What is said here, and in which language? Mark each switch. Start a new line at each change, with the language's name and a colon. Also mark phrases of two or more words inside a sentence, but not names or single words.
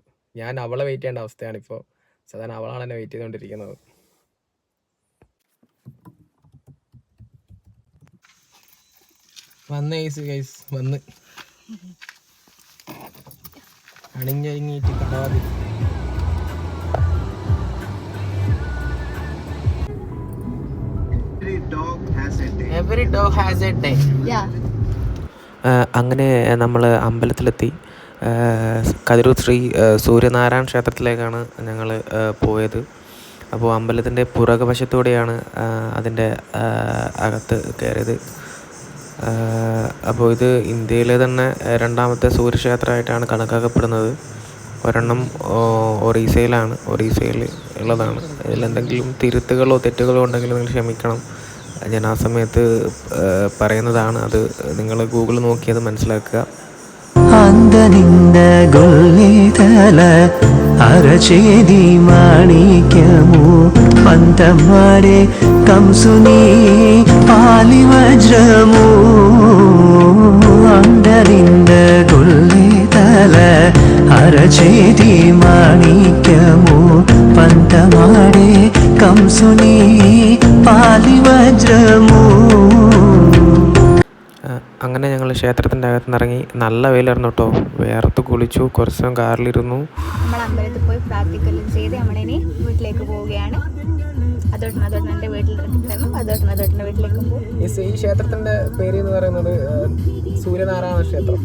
Malayalam: ഞാൻ അവളെ വെയിറ്റ് ചെയ്യേണ്ട അവസ്ഥയാണ് ഇപ്പോൾ. സാധാരണ അവളാണ് എന്നെ വെയിറ്റ് ചെയ്തുകൊണ്ടിരിക്കുന്നത്. ഗൈസ് വന്ന് അണിഞ്ഞൊരുങ്ങിയിട്ട് കടവാതി.
English: Every dog has a day.
Malayalam: അങ്ങനെ നമ്മൾ അമ്പലത്തിലെത്തി. കതിരൂർ ശ്രീ സൂര്യനാരായണ ക്ഷേത്രത്തിലേക്കാണ് ഞങ്ങൾ പോയത്. അപ്പോൾ അമ്പലത്തിൻ്റെ പുറകുവശത്തൂടെയാണ് അതിൻ്റെ അകത്ത് കയറിയത്. അപ്പോൾ ഇത് ഇന്ത്യയിലെ തന്നെ 2ാമത്തെ സൂര്യക്ഷേത്രമായിട്ടാണ് കണക്കാക്കപ്പെടുന്നത്. ഒരെണ്ണം ഒറീസയിലാണ്, ഒറീസയിൽ ഉള്ളതാണ്. ഇതിലെന്തെങ്കിലും തിരുത്തുകളോ തെറ്റുകളോ ഉണ്ടെങ്കിൽ നിങ്ങൾ ക്ഷമിക്കണം. ഞാൻ ആ സമയത്ത് പറയുന്നതാണ്. അത് നിങ്ങൾ ഗൂഗിൾ നോക്കി അത് മനസ്സിലാക്കുക.
Telugu: అందనిందగొల్లితల అరచేది మాణిక్యము పంతమాడే కంసుని పాలి వజ్రము అందనిందగొల్లితల అరచేది మాణిక్యము పంతమాడే కంసుని పాలి వజ్రము.
Malayalam: അങ്ങനെ ഞങ്ങൾ ക്ഷേത്രത്തിൻ്റെ അകത്ത് നിന്ന് ഇറങ്ങി. നല്ല വെയിലായിരുന്നു കേട്ടോ. വേർത്ത് കുളിച്ചു. കുറച്ച് സമയം കാറിലിരുന്നു. നമ്മൾ അമ്പലത്തിൽ പോയി പ്രാർത്ഥിക്കെല്ലാം ചെയ്ത് നമ്മളിനി വീട്ടിലേക്ക് പോവുകയാണ്. അതോട്ടൻ്റെ വീട്ടിലേക്ക് പോകും. ഈ ക്ഷേത്രത്തിൻ്റെ പേര് എന്ന് പറയുന്നത് സൂര്യനാരായണ ക്ഷേത്രം.